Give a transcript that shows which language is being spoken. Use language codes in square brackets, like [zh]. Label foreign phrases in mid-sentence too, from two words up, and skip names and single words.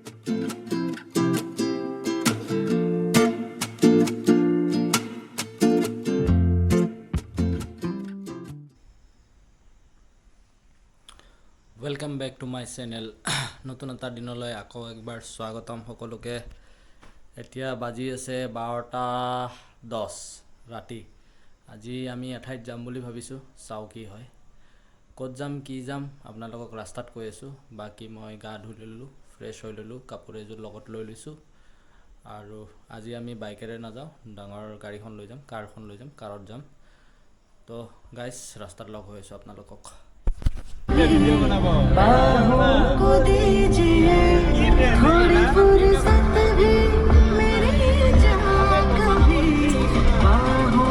[en] welcome back to my channel [as] নতুন এটা দিনলৈ আকৌ একবাৰ স্বাগতম সকলোকে। এতিয়া বাজি আছে 12:10 ৰাতি। আজি আমি এঠাইত যাম বুলি ভাবিছোঁ, চাও কি হয়। ক'ত যাম কি যাম আপোনালোকক ৰাস্তাত কৈ আছোঁ। বাকি মই গা ধুই ললোঁ, ফ্ৰেছ হৈ ললোঁ, কাপোৰ এযোৰ লগত লৈ লৈছোঁ। আৰু আজি আমি বাইকেৰে নাযাওঁ, ডাঙৰ গাড়ীখন লৈ যাম, কাৰখন লৈ যাম, কাৰত যাম। তো গাইজ ৰাস্তাত লগ হৈ আছোঁ আপোনালোকক। [hi] बाहों को दीजिए थोड़ी फुर्सत भी मेरी जहाँ कभी बाहों